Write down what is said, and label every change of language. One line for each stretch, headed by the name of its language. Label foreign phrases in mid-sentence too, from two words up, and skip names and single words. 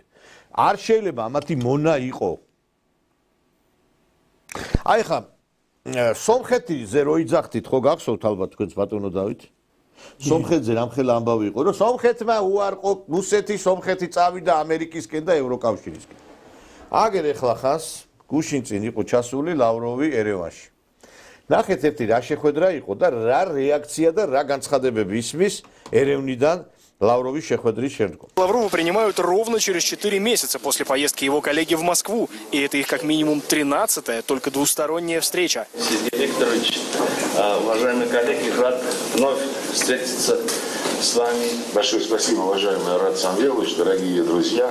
Georgian: არ შეიძლება ამათი მონა იყო. აი ხა სომხეთზე რო იძახთით ხო გახსოვთ ალბათ თქვენს ბატონო დავით სომხეთზე რამხელა ამბავი იყო რომ სომხეთმა უარყო რუსეთი სომხეთი წავიდა ამერიკისკენ და ევროკავშირისკენ აგერ ეხლა ხას გუშინ წინ იყო ჩასული ლავროვი ერევანში ნახეთ ერთი რა შეხვედრა იყო და რა რეაქცია და რა განცხადებები ისმის ერევნიდან Лаврович შეხვედრის შემდგომ.
Russian: Лаврова принимают ровно через 4 месяца после поездки его коллеги в Москву. И это их как минимум 13-я, только двусторонняя встреча. Сергей Викторович, уважаемые коллеги, рад вновь встретиться с вами. Большое спасибо, уважаемый Арат Самвелович, дорогие друзья.